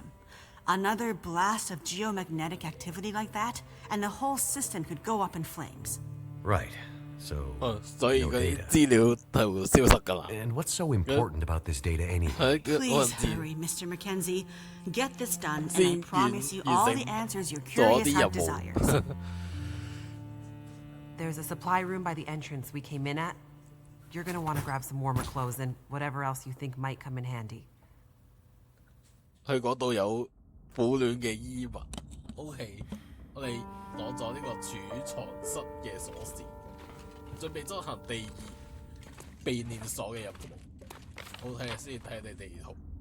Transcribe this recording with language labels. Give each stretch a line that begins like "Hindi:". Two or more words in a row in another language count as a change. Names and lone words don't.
English: Another blast of geomagnetic activity like that, and the whole system could go up in flames. Right. So,
Cantonese: 所以
English: no
Cantonese: 嗰啲
English: data.
Cantonese: 資料就會消失㗎啦。
English: And what's so important about this data anyway?
Cantonese: 係可能
English: Please
Cantonese: 知
English: hurry, Mr. Mackenzie. Get this done, and I
Cantonese: 先
English: promise you
Cantonese: 完
English: all
Cantonese: 成
English: the answers your
Cantonese: 咗
English: curious
Cantonese: 啲
English: heart
Cantonese: 任務。
English: desires. There's a supply room by the entrance we came in at. You're gonna want to grab some warmer clothes and whatever else you think might come in handy.
Cantonese: 去嗰度有保暖嘅衣物。OK，我哋攞咗呢個儲藏室嘅鎖匙，準備執行第二避練所嘅任務。好睇下先，睇下你地圖。